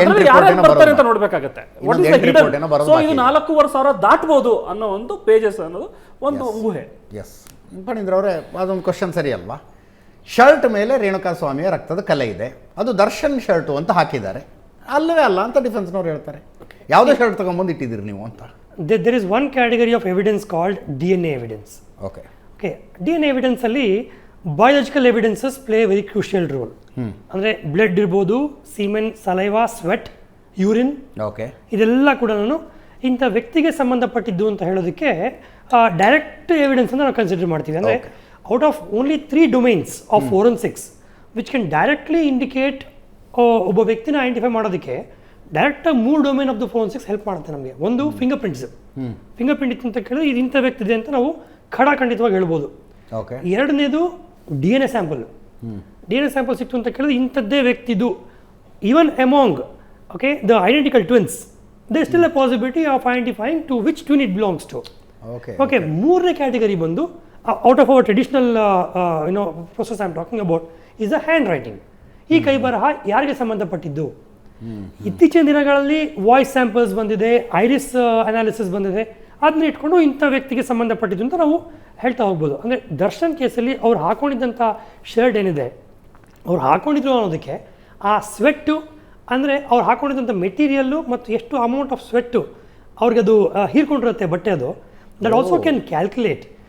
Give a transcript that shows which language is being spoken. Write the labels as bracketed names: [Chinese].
[Kannada] ಯಾರ್ಯಾರು ಬರ್ತಾರೆ ಅಂತ ನೋಡ್ಬೇಕಾಗತ್ತೆ. ಸೊ ಇದು 4,500,000 ದಾಟ್ಬೋದು ಅನ್ನೋ ಒಂದು ಪೇಜಸ್ ಅನ್ನೋದು ಒಂದು ಊಹೆ. ಎಸ್ ಪಣೀಂದ್ರ ಅವರೇ, ಅದೊಂದು ಕ್ವಶನ್ ಸರಿ ಅಲ್ವಾ? ಶರ್ಟ್ ಮೇಲೆ ರೇಣುಕಾಸ್ವಾಮಿಯ ರಕ್ತದ ಕಲೆ ಇದೆ, ಅದು ದರ್ಶನ್ ಶರ್ಟು ಅಂತ ಹಾಕಿದ್ದಾರೆ, ಅಲ್ಲವೇ ಅಲ್ಲ ಅಂತ ಡಿಫೆನ್ಸ್ನವ್ರು ಹೇಳ್ತಾರೆ. ಯಾವುದೇ ಶರ್ಟ್ ತಗೊಂಡ್ಬಂದು ಇಟ್ಟಿದ್ದೀರಿ ನೀವು ಅಂತ. [English] There is one category of evidence called DNA evidence. Okay. DNA evidence [Kannada] ಅಲ್ಲಿ [English] biological evidences play a very crucial role. [Kannada] ಅಂದರೆ ಬ್ಲಡ್ ಇರ್ಬೋದು, ಸೀಮೆನ್, ಸಲೈವಾ, ಸ್ವೆಟ್, ಯೂರಿನ್, ಇದೆಲ್ಲ ಕೂಡ ನಾನು ಇಂಥ ವ್ಯಕ್ತಿಗೆ ಸಂಬಂಧಪಟ್ಟಿದ್ದು ಅಂತ ಹೇಳೋದಕ್ಕೆ ಡೈರೆಕ್ಟ್ ಎವಿಡೆನ್ಸ್ ಅಂತ ನಾವು ಕನ್ಸಿಡರ್ ಮಾಡ್ತೀವಿ. ಅಂದರೆ [English] out of only 3 domains of forensics which can directly indicate [Kannada] ಒಬ್ಬ ವ್ಯಕ್ತಿನ ಐಡೆಂಟಿಫೈ ಮಾಡೋದಕ್ಕೆ ಡೈರೆಕ್ಟಾಗಿ 3 domain of the forensics help ಮಾಡುತ್ತೆ ನಮಗೆ. ಒಂದು ಫಿಂಗರ್ ಪ್ರಿಂಟ್ಸ್. ಫಿಂಗರ್ ಪ್ರಿಂಟ್ ಇತ್ತು ಅಂತ ಕೇಳಿದ್ರೆ ಇದು ಇಂಥ ವ್ಯಕ್ತಿ ಇದೆ ಅಂತ ನಾವು ಖಂಡಿತವಾಗಿ ಹೇಳ್ಬೋದು. ಎರಡನೇದು DNA ಸ್ಯಾಂಪಲ್. DNA ಸ್ಯಾಂಪಲ್ ಸಿಕ್ತು ಅಂತ ಕೇಳಿದ್ರೆ ಇಂಥದ್ದೇ ವ್ಯಕ್ತಿದು. [English] Even among the identical twins there is still a possibility of identifying to which twin it belongs to. [Kannada] ಮೂರನೇ ಕ್ಯಾಟಗರಿ ಬಂದು [English] Out of our traditional process I am talking about is the hand writing. [Kannada] ಈ ಕೈ ಬರಹ ಯಾರಿಗೆ ಸಂಬಂಧಪಟ್ಟಿದ್ದು? ಇತ್ತೀಚಿನ ದಿನಗಳಲ್ಲಿ voice samples ಬಂದಿದೆ, ಐರಿಸ್ ಅನಾಲಿಸಿಸ್ ಬಂದಿದೆ, ಅದನ್ನ ಇಟ್ಕೊಂಡು ಇಂಥ ವ್ಯಕ್ತಿಗೆ ಸಂಬಂಧಪಟ್ಟಿದ್ದು ಅಂತ ನಾವು ಹೇಳ್ತಾ ಹೋಗ್ಬೋದು. ಅಂದರೆ ದರ್ಶನ್ ಕೇಸಲ್ಲಿ ಅವ್ರು ಹಾಕೊಂಡಿದ್ದಂಥ ಶರ್ಟ್ ಏನಿದೆ, ಅವ್ರು ಹಾಕೊಂಡಿದ್ರು ಅನ್ನೋದಕ್ಕೆ ಆ ಸ್ವೆಟ್ಟು, ಅಂದರೆ ಅವ್ರು ಹಾಕೊಂಡಿದ್ದಂಥ ಮೆಟೀರಿಯಲ್ಲು ಮತ್ತು ಎಷ್ಟು ಅಮೌಂಟ್ ಆಫ್ ಸ್ವೆಟ್ಟು ಅವ್ರಿಗೆ ಅದು ಹೀರ್ಕೊಂಡಿರುತ್ತೆ ಬಟ್ಟೆ, ಅದು [English] That also can calculate.